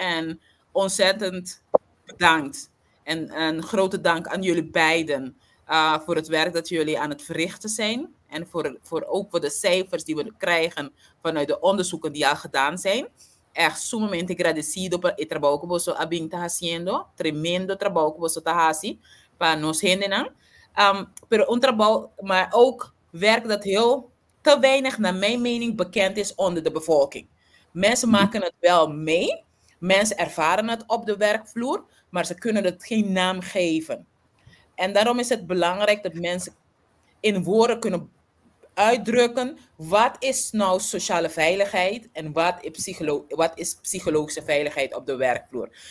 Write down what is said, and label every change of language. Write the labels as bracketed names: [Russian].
[Dutch] En ontzettend bedankt. En een grote dank aan jullie beiden voor het werk dat jullie aan het verrichten zijn. En ook voor de cijfers die we krijgen vanuit de onderzoeken die al gedaan zijn. [Spanish] Echt sumamente agradecido por el trabajo que vos está haciendo. Tremendo trabajo que vos está haciendo para nos henden. Pero un trabajo, [Dutch] maar ook werk dat heel te weinig, naar mijn mening, bekend is onder de bevolking. Mensen maken het wel mee. Mensen ervaren het op de werkvloer, maar ze kunnen het geen naam geven. En daarom is het belangrijk dat mensen in woorden kunnen uitdrukken wat is nou sociale veiligheid en wat is psychologische veiligheid op de werkvloer.